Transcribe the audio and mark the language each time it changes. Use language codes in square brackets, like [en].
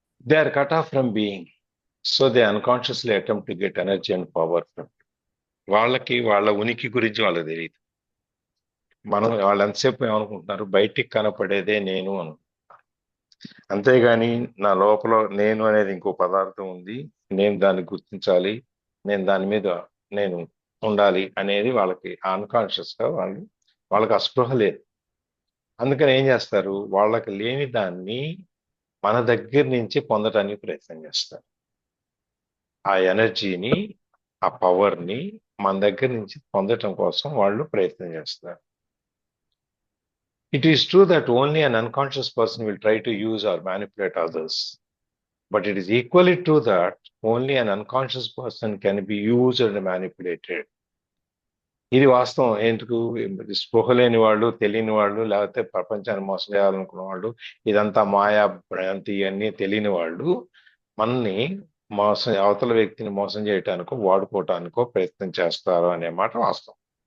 [en] They are cut off from being, so they unconsciously attempt to get energy and power from it. [te] వాళ్ళకి వాళ్ళ ఉనికి గురించి వాళ్ళకి తెలియదు. మనం వాళ్ళు ఎంతసేపు ఏమనుకుంటున్నారు, బయటికి కనపడేదే నేను అనుకుంటున్నారు. అంతేగాని నా లోపల నేను అనేది ఇంకో పదార్థం ఉంది, నేను దాన్ని గుర్తించాలి, నేను దాని మీద నేను ఉండాలి అనేది వాళ్ళకి అన్కాన్షియస్ గా వాళ్ళకి అస్పృహ లేదు. అందుకని ఏం చేస్తారు, వాళ్ళకి లేని దాన్ని మన దగ్గర నుంచి పొందడానికి ప్రయత్నం చేస్తారు. ఆ ఎనర్జీని, ఆ పవర్ని మన దగ్గర నుంచి పొందటం కోసం వాళ్ళు ప్రయత్నం చేస్తారు. [en] It is true that only an unconscious person will try to use or manipulate others. But it is equally true that only an unconscious person can be used and manipulated. [te] ఇది వాస్తవం. ఎందుకు స్పృహ లేని వాళ్ళు, తెలియని వాళ్ళు, లేకపోతే ప్రపంచాన్ని మోసం చేయాలనుకున్న వాళ్ళు, ఇదంతా మాయా భ్రాంతి అన్నీ తెలియని వాళ్ళు మనల్ని మోసం, అవతల వ్యక్తిని మోసం చేయటానికో వాడుకోవటానికో ప్రయత్నం చేస్తారు అనే మాట వాస్తవం.